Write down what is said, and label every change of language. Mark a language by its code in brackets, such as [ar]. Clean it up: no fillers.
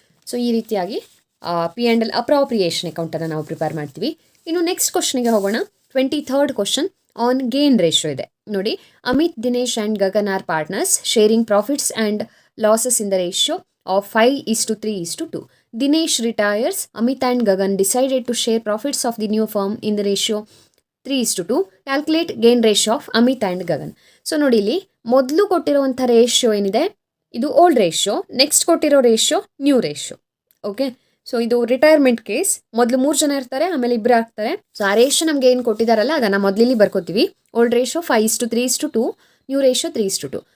[kn] So ಈ ರೀತಿಯಾಗಿ P&L appropriation ಅಕೌಂಟನ್ನು ನಾವು ಪ್ರಿಪೇರ್ ಮಾಡ್ತೀವಿ. ಇನ್ನು ನೆಕ್ಸ್ಟ್ ಕ್ವಶನಿಗೆ ಹೋಗೋಣ. 23rd question on gain ratio ಇದೆ ನೋಡಿ. [en] Amit, Dinesh and Gagan are partners sharing profits and losses in the ratio of 5:3:2. Dinesh retires. Amit and Gagan decided to share profits of the new firm in the ratio 3:2. Calculate gain ratio of Amit and Gagan. [kn] So ನೋಡಿ, ಇಲ್ಲಿ ಮೊದಲು ಕೊಟ್ಟಿರುವಂಥ ratio ಏನಿದೆ ಇದು old ratio, next ಕೊಟ್ಟಿರೋ ratio new ratio, okay. So ಇದು retirement case, ಮೊದಲು 3 ಜನ ಇರ್ತಾರೆ, ಆಮೇಲೆ 2 ಆಗ್ತಾರೆ. ಸೊ ಆ ರೇಷಿಯೋ ನಮಗೆ ಏನು ಕೊಟ್ಟಿದ್ದಾರಲ್ಲ ಅದನ್ನು ಮೊದಲಿಲ್ಲಿ ಬರ್ಕೋತೀವಿ. Old ratio 5:3:2, new ratio 3:2.